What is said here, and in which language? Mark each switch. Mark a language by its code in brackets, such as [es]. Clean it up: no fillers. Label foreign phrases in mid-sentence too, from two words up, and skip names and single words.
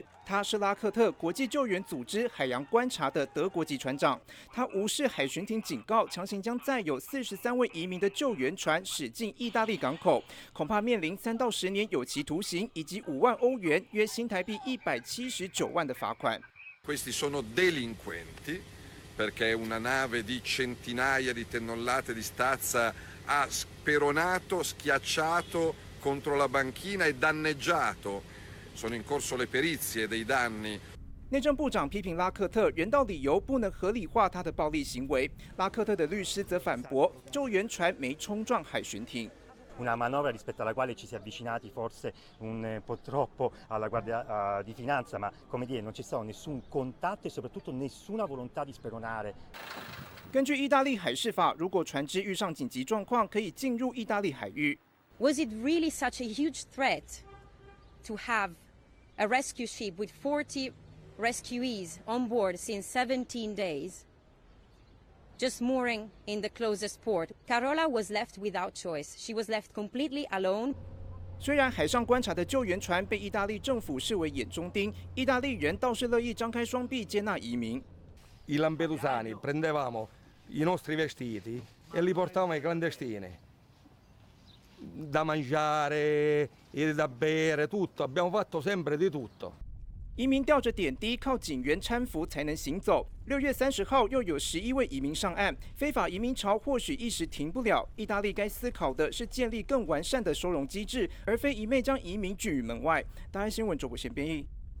[zh] 他是拉克特国际救援组织海洋观察的德国籍船长，他无视海巡艇警告，强行将载有43位移民的救援船驶进意大利港口，恐怕面临3到10年有期徒刑以及5万欧元（约新台币179万）的罚款。 [it] Questi sono delinquenti perché una nave di centinaia di tonnellate di stazza ha speronato, schiacciato contro la banchina e danneggiato. Sono in corso le perizie dei danni. [zh] 内政部长批评拉克特人道理由不能合理化他的暴力行为，拉克特的律师则反驳，救援船没冲撞海巡艇。 [it] Una manovra rispetto alla quale ci si è avvicinati forse un po' troppo alla Guardia di Finanza, ma come dire non c'è stato nessun contatto e soprattutto nessuna volontà di speronare. [zh] 根据意大利海事法，如果船只遇上紧急状况，可以进入意大利海域。 [en] Was it really such a huge threat to have a rescue ship with 40 rescuees on board since 17 days? Just mooring in the closest port. Carola was left without choice. She was left completely alone. [zh] 虽然海上观察的救援船被意大利政府视为眼中钉，意大利人倒是乐意张开双臂接纳移民。 [it] I lampedusani prendevamo i nostri vestiti e li portavamo ai clandestini. Da mangiare, da bere, tutto. Abbiamo fatto sempre di tutto. [zh] 移民吊着点滴，靠警员搀扶才能行走。6月30号，又有11位移民上岸，非法移民潮或许一时停不了。意大利该思考的是建立更完善的收容机制，而非一昧将移民拒于门外。大爱新闻周国贤编译。